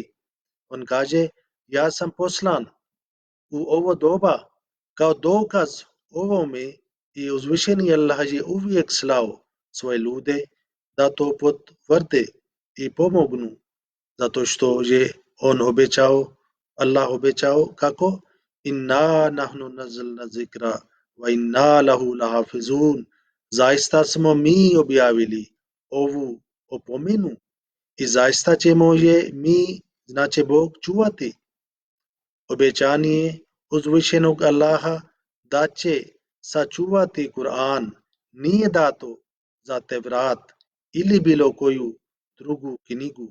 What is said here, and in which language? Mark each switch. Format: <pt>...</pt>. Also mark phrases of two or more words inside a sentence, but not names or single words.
<bs>On kaže, ja sam poslan u ovo doba kao dokaz ovome i uzvišeni Allah je uvijek slao svoje ljude da to potvrde i pomognu, zato što je on obećao, Allah obećao kako?</bs> <ar>إنا نحن نزلنا الذكر وإنا له لحافظون.</ar> <bs>Zaista smo mi objavili ovu opomenu i zaista ćemo je mi, znači Bog, čuvati. Obećanje uzvišenog Allaha da će sačuvati Kur'an nije dato za Tevrat ili bilo koju drugu knjigu.</bs>